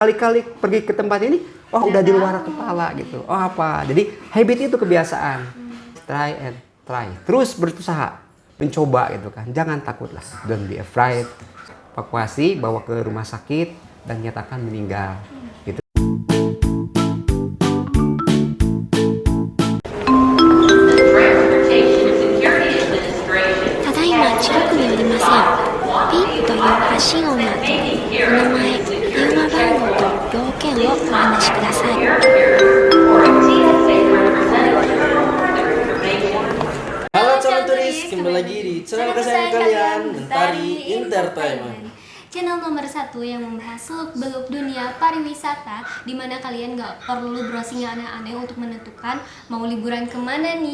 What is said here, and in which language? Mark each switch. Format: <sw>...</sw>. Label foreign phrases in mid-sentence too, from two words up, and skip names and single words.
<id>kali-kali pergi ke tempat ini, oh udah di luar kepala gitu. Oh apa? Jadi habit itu kebiasaan.</id> <en>Try and try.</en> <id>Terus berusaha, mencoba gitu kan. Jangan takut lah.</id> <en>Don't be afraid.</en> <id>Evakuasi, bawa ke rumah sakit dan nyatakan meninggal. Gitu.</id> <ja>ただいま近くにおりません。ピープという発信音の後、お名前、電話番号と要件をお話しください。</ja> <id>Halo calon turis, kembali lagi di channel kesayangan kalian, Mentari Entertainment. Channel nomor 1 yang membahas seluk-beluk dunia pariwisata, di mana kalian nggak perlu browsing yang aneh-aneh untuk menentukan mau liburan kemana nih.</id>